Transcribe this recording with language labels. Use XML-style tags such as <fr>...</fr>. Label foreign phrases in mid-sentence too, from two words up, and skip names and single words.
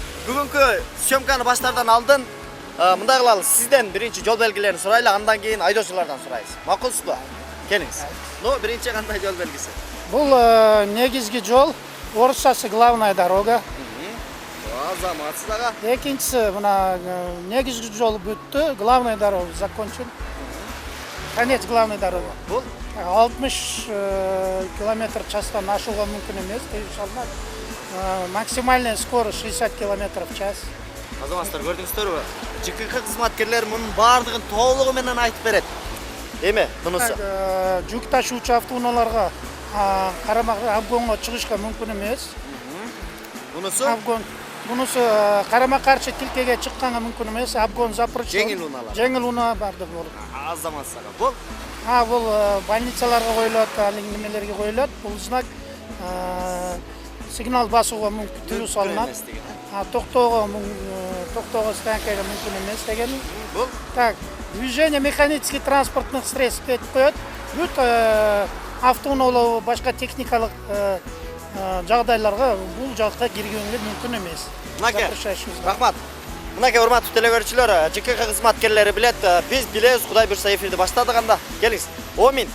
<ky>Бүгүнкү съемканы баштаардан алдын мындай кылалы, сизден биринчи жол белгилерин сурайлы, андан кийин айдоочулардан сурайбыз. Макулсузбу? Келиңиз. Биринчи кандай жол белгиси? Бул негизги жол, орусчасы</ky> <ru>главная дорога.</ru> <ky>Азаматсыз ага. Экинчиси мына негизги жол бүттү,</ky> <ru>главная дорога закончен. Конец главной дороги.</ru> <ky>Бул 60 км/частан ашууга мүмкүн эмес, иншалла.</ky> <ru>Максимальная скорость 60 км/час.</ru> <ky>Азаматсыздар, көрдүңүздөрбү? ЖКХ кызматкерлери мунун баардыгын толугу менен айтып берет. Эме бунусу? Жүк ташуучу автоунааларга обгонго чыгышка мүмкүн эмес. Бунусу? Обгон. Бунусу карама каршы тилкеге чыкканга мүмкүн эмес.</ky> <ru>Обгон запрещен.</ru> <ky>Жеңил унаалар. Жеңил унаа бардык болот. Азаматсыз ага. Бул? Бул больницаларга коюлат, немелерге коюлат. Бул знак сигнал басууга мүмкүн салынат. Токтоого станцияга мүмкүн эмес деген. Бул?</ky> <ru>Так, движение механических транспортных средств</ru> <ky>деп коет. Бүт автоунаалар башка техникалык жагдайларга бул жакка киргенге мүмкүн эмес. Мынаке, рахмат. Мынаке, урматтуу телекөрүүчүлөр, ЖКХ кызматкерлери билет, биз билебиз, Кудай буйрса эфирди баштадык анда. Келиңиз. Омин.</ky>